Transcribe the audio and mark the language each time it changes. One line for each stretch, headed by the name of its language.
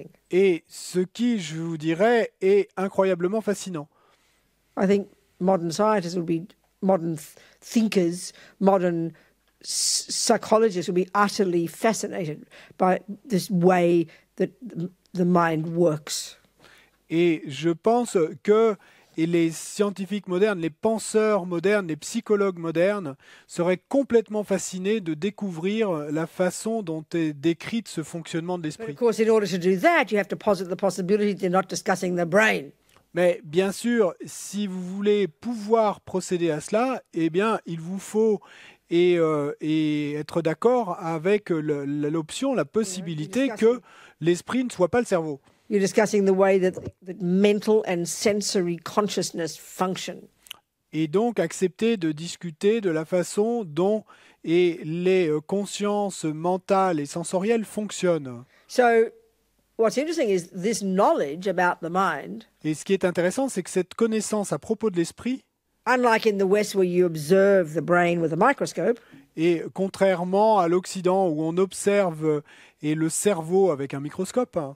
French: Et ce qui, je vous dirais, est incroyablement fascinant.
English: I think modern scientists modern thinkers, modern psychologists will be utterly fascinated by this way that the mind works.
French: Et je pense que les scientifiques modernes, les penseurs modernes, les psychologues modernes seraient complètement fascinés de découvrir la façon dont est décrite ce fonctionnement de l'esprit.
English: Of course, in order to do that, you have to posit the possibility they're not discussing the brain.
French: Mais bien sûr, si vous voulez pouvoir procéder à cela, eh bien, il vous faut et être d'accord avec l'option, la possibilité que l'esprit ne soit pas le cerveau.
English: You're discussing the way that mental and sensory consciousness function.
French: Et donc accepter de discuter de la façon dont les consciences mentales et sensorielles fonctionnent.
English: So, what's interesting is this knowledge about the mind.
French: Et ce qui est intéressant, c'est que cette connaissance à propos de l'esprit,
English: unlike in the West where you observe the brain with a microscope,
French: et contrairement à l'Occident où on observe le cerveau avec un microscope,